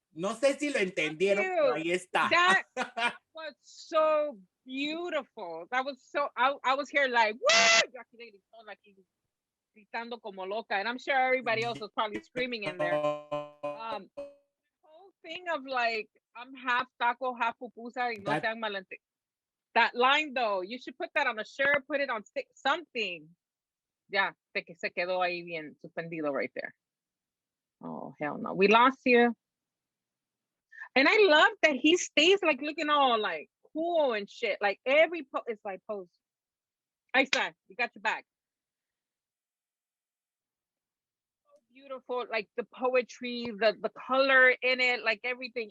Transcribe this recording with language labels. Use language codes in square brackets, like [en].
[es] No sé si lo entendieron, pero ahí está. [en] That was so beautiful. That was so, I was here like, woo! Like gritando como loca. And I'm sure everybody else was probably screaming in there. The whole thing of like, I'm half taco, half pupusa, y no sean malente. That line though, you should put that on a shirt, put it on stick, something. [es] Ya, se quedó ahí bien suspendido right there. [en] Oh, hell no. We lost you. And I love that he stays like looking all like cool and shit. Like every it's like pose. I said, you got your back. So beautiful, like the poetry, the color in it, like everything.